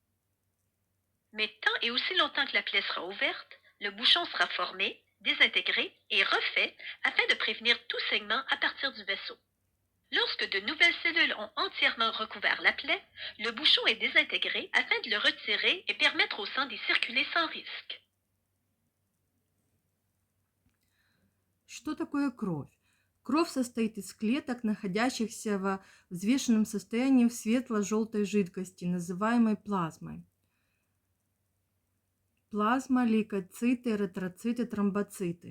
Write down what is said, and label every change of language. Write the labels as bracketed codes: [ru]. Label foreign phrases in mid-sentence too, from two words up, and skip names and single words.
[fr] Mais tant et aussi longtemps que la plaie sera ouverte, le bouchon sera formé, désintégré et refait afin de prévenir tout saignement à partir du vaisseau. Lorsque de nouvelles cellules ont entièrement recouvert la plaie, le bouchon est désintégré afin de le retirer et permettre au sang d'y circuler sans risque. [ru] Что такое кровь? Кровь состоит из клеток, находящихся в взвешенном состоянии в светло-желтой жидкости, называемой плазмой. Плазма, лейкоциты, эритроциты, тромбоциты.